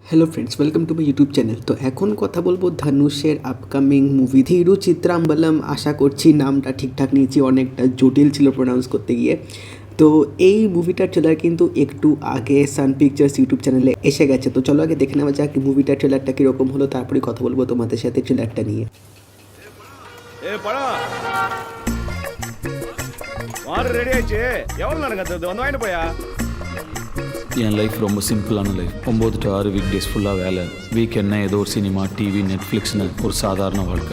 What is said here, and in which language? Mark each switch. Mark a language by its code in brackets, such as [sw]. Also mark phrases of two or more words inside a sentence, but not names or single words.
[en] Hello friends, welcome to my YouTube channel. [bn] তো এখন কথা বলবো ধনুষের আপকামিং মুভি ধীরু চিত্রাম্বলম। আশা করছি নামটা ঠিকঠাক নিয়েছি, অনেকটা জটিল ছিল প্রোনাউন্স করতে গিয়ে। তো এই মুভিটার ট্রেলার কিন্তু একটু আগে সান পিকচার্স ইউটিউব চ্যানেলে এসে গেছে। তো চলো আগে দেখে নেওয়া যাক মুভিটার ট্রেলারটা কীরকম হলো, তারপরে কথা বলবো তোমাদের সাথে ট্রেলারটা নিয়ে। [ta] ரெடி ஆயிடுச்சு. எவ்வளவு நேரம் கத்துறது? வந்து வாங்கிட்டு போயா. என் லைஃப் ரொம்ப சிம்பிளான லைஃப். 9 to 6 [en] week days [ta] ஃபுல்லாக வேலை, வீக்கெண்ட்னா ஏதோ ஒரு சினிமா, டிவி, நெட்ஃப்ளிக்ஸ்னு ஒரு சாதாரண வாழ்க்கை.